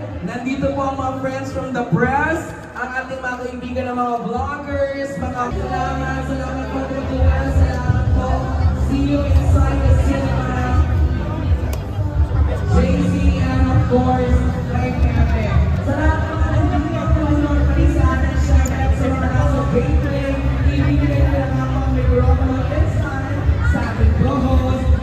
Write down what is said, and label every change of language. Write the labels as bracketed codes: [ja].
[tl] Nandito po ang mga [en] friends from the press, [tl] ang ating mga kaibigan ng mga vloggers, mga salamat po Kuya, salamat po. [en] See you inside the cinema. JC and of course, [tl] kay [en] Pepe. [tl] Salamat po mga kaibigan sa ating shout-out sa mga nasa catering. Ibigay ko lang ako ang microphone inside sa ating co-host.